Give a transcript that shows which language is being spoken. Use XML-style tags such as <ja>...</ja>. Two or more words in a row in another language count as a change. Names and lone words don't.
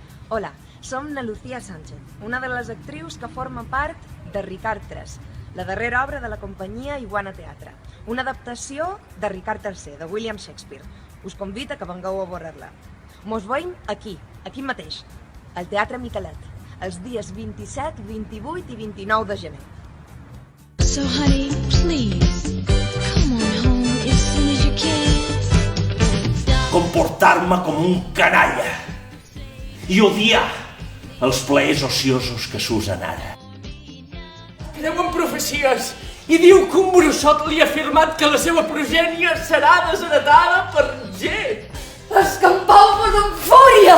<ca>Hola, som na Lucía Sánchez, una de les actrius que forma part de Ricard III, la darrera obra de la companyia Iguana Teatre, una adaptació de Ricard III, de William Shakespeare. Us convido a que vengueu a veure-la. Mos veiem aquí mateix, al Teatre Miquelet, els dies 27, 28 i 29 de gener.</ca> <en>So honey, please, come on home as soon as you can.</en> <ca>Comportar-me com un canalla i odiar els plaers ociosos que s'usen ara. Creu en profecies i diu que un bruixot li ha afirmat que la seva progènia serà desheretada per G. Escampau-vos en fúria!</ca>